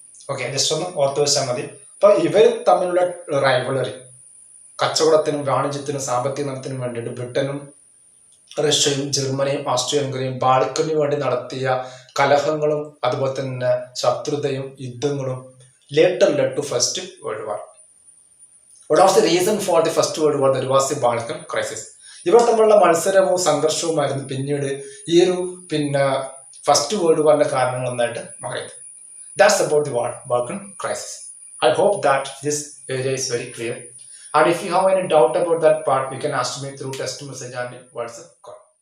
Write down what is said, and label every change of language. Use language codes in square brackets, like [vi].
[ml] Okay, just ഒന്ന് ഓർത്തു വെച്ചാൽ മതി. അപ്പൊ ഇവർ തമ്മിലുള്ള റൈവലറി, കച്ചവടത്തിനും വാണിജ്യത്തിനും സാമ്പത്തിക നയത്തിനും വേണ്ടിയിട്ട് ബ്രിട്ടനും റഷ്യയും ജർമ്മനിയും ആസ്ട്രിയ ഹംഗറിയും ബാൾക്കനു വേണ്ടി നടത്തിയ കലഹങ്ങളും അതുപോലെ തന്നെ ശത്രുതയും യുദ്ധങ്ങളും [en] Later led to first world war. What was the reason for the first world war? That was the Balkan crisis. [ml] ഇവർ തമ്മിലുള്ള മത്സരവും സംഘർഷവുമായിരുന്നു പിന്നീട് ഈ ഒരു ഫസ്റ്റ് വേൾഡ് വാറിന്റെ കാരണങ്ങൾ ഒന്നായിട്ട് മാറിയത്. [en] That's about the war, Balkan crisis. I hope that this area is very clear. And if you have any doubt about that part, you can ask me through text message and WhatsApp call.